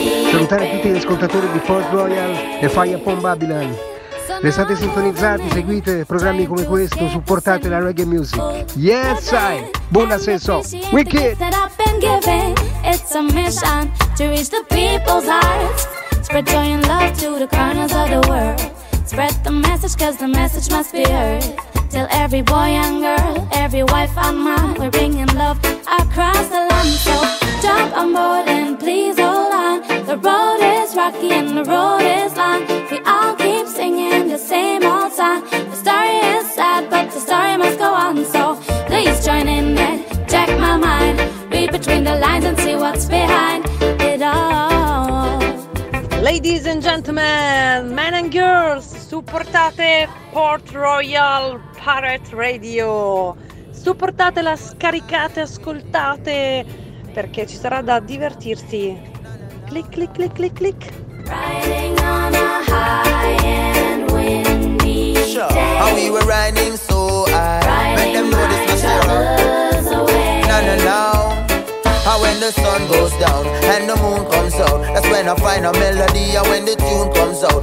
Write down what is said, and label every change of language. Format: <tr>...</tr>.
<it>Salutare tutti gli ascoltatori di Fort Royal e Fire Upon Babylon. Restate sintonizzati, seguite programmi come questo, supportate la reggae music.</it> <en>Yes, I! Buon senso! Wicked! That I've been giving, it's a mission to reach the people's hearts. Spread joy and love to the corners of the world. Spread the message, cause the message must be heard. Tell every boy and girl, every wife and man, we're bringing love across the land. So jump on board and please hold on. The road is rocky and the road is long. We all keep singing the same old song. The story is sad, but the story must go on. So please join in and check my mind. Read between the lines and see what's behind it all. Ladies and gentlemen, men and girls, supportate Port Royal Pirate Radio.</en> <it>Supportatela, scaricate, ascoltate, perché ci sarà da divertirsi.</it> <en>Click, click, click, click, click. Riding on a high and windy day. Sure. And we were riding so high. Riding make them know this my troubles away. No, no, no. when the sun goes down and the moon comes out. That's when I find a melody and when the tune comes out.</en>